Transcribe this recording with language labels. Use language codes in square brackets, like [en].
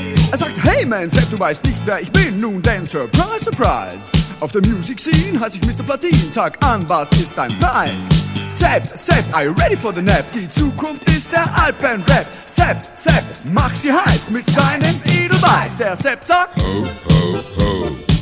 [de] Er sagt, hey man, Sepp, du weißt nicht, wer ich bin, nun denn, surprise, surprise. Auf der Music Scene heiße ich Mr. Platin, sag an, was ist dein Preis? [en] Sepp, Sepp, are you ready for the nap? [de] Die Zukunft ist der Alpenrap. Sepp, Sepp, mach sie heiß mit deinem Edelweiß. Der Sepp sagt, ho, ho, ho.